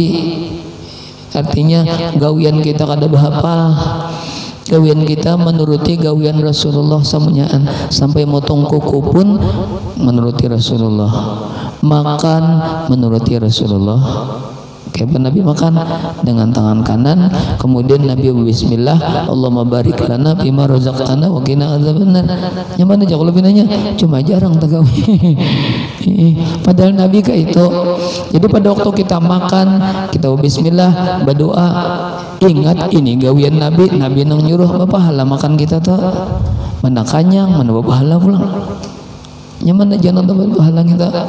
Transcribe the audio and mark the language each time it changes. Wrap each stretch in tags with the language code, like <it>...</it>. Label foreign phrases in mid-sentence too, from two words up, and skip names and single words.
<bjn>Artinya gawian kita kada bahapal, gawian kita menuruti gawian Rasulullah samunyaan, sampai motong kuku pun menuruti Rasulullah, makan menuruti Rasulullah. Kayak Nabi makan dengan tangan kanan, kemudian Nabi bismillah,</bjn> <ar>اللهم بارك لنا بما رزقتنا وقنا عذاب النار.</ar> <bjn>Yang mana jauh lebih nanya, cuma jarang tagawi. Padahal Nabi kayak itu. Jadi pada waktu kita makan, kita bismillah, berdoa, ingat ini gawian Nabi, Nabi nang nyuruh pahala makan kita tuh. Mana kanyang, mana pahala pulang. Yang mana jangan dapat pahala kita.</bjn>